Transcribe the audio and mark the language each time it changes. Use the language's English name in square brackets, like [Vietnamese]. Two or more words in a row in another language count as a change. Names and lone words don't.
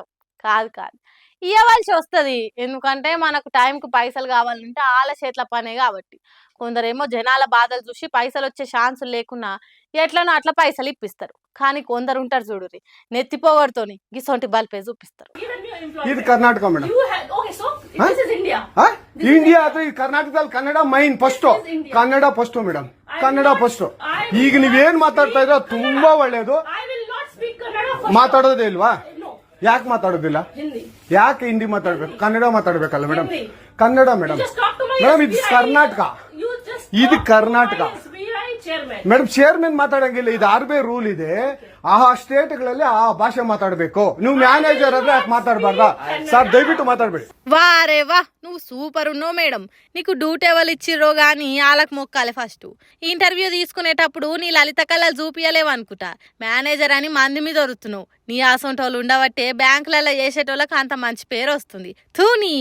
[Telugu] కాదు ఇవ్వవలసి వస్తుంది. ఎందుకంటే మనకు టైంకు పైసలు కావాలంటే వాళ్ళ చేతుల పనే కాబట్టి. కొందరేమో జనాల బాధలు చూసి పైసలు వచ్చే ఛాన్సులు లేకున్నా ఎట్లనో అట్లా పైసలు ఇప్పిస్తారు. కానీ కొందరు ఉంటారు చూడుర్రి, నెత్తిపోగొడుతోని గిసొంటి బల్పే చూపిస్తారు. ఇది కర్ణాటక మేడం. [Kannada] ಇಂಡಿಯಾ ಅಥವಾ ಈ ಕರ್ನಾಟಕದಲ್ಲಿ ಕನ್ನಡ ಮೈನ್ ಫಸ್ಟ್, ಕನ್ನಡ ಫಸ್ಟ್ ಮೇಡಮ್, ಕನ್ನಡ ಫಸ್ಟ್. ಈಗ ನೀವೇನ್ ಮಾತಾಡ್ತಾ ಇದ್ರೆ ತುಂಬಾ ಒಳ್ಳೇದು. ಮಾತಾಡೋದೇ ಇಲ್ವಾ? ಯಾಕೆ ಮಾತಾಡೋದಿಲ್ಲ? ಯಾಕೆ ಹಿಂದಿ ಮಾತಾಡ್ಬೇಕು? ಕನ್ನಡ ಮಾತಾಡ್ಬೇಕಲ್ಲ ಮೇಡಮ್? ಕನ್ನಡ ಮೇಡಮ್. ಮೇಡಮ್ ಇದು ಕರ್ನಾಟಕ, ಇದು ಕರ್ನಾಟಕ ಮೇಡಮ್. ಚೇರ್ಮನ್ ಮಾತಾಡಂಗಿಲ್ಲ, ಇದು ಆರ್ಬಿ ರೂಲ್ ಇದೆ. ಆ ಸ್ಟೇಟ್ಗಳಲ್ಲಿ ಆ ಭಾಷೆ ಮಾತಾಡಬೇಕು. ನೀವು ಮ್ಯಾನೇಜರ್ ಆದ್ರೆ ಯಾಕೆ ಮಾತಾಡಬಾರ್ದ ಸರ್? ದಯವಿಟ್ಟು ಮಾತಾಡ್ಬೇಡಿ. [Telugu] వారే వా, నువ్వు సూపర్ ఉన్నావు మేడం. నీకు డ్యూటీ ఎవరు ఇచ్చిర్రో గానీ వాళ్ళకి మొక్కాలి ఫస్ట్. ఇంటర్వ్యూ తీసుకునేటప్పుడు నీ లలిత కళలు చూపియలేవు అనుకుంటా. మేనేజర్ అని మంది మీద దొరుకుతున్నావు. నీ ఆసంటోళ్ళు ఉండబట్టే బ్యాంకులలో చేసేటోళ్ళకి అంత మంచి పేరు వస్తుంది.